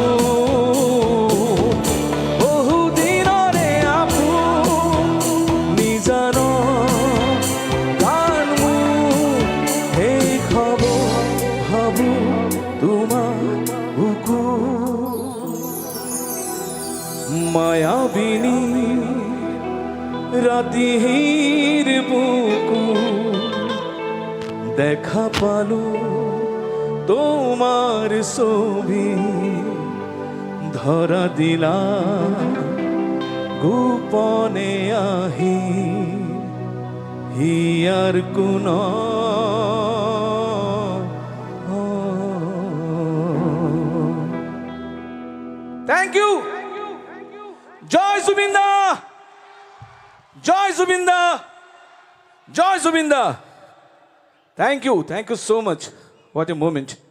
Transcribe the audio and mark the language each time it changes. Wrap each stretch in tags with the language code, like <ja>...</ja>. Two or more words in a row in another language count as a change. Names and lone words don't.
<as>বহু দিনৰে আপু নিজান গান মোৰ শেষ হ'ব ভাবো তোমাৰ বুকু মায়াবিনী রাতির বুকু দেখা পালু তোমার ছবি ধরা দিলা গোপনে আহি হিয়ার কোন</as> <en>thank you</en> <as>জয় জুবিন্দা জয় জুবিন্দা জয় জুবিন্দা</as> <en>thank you so much what a moment</en>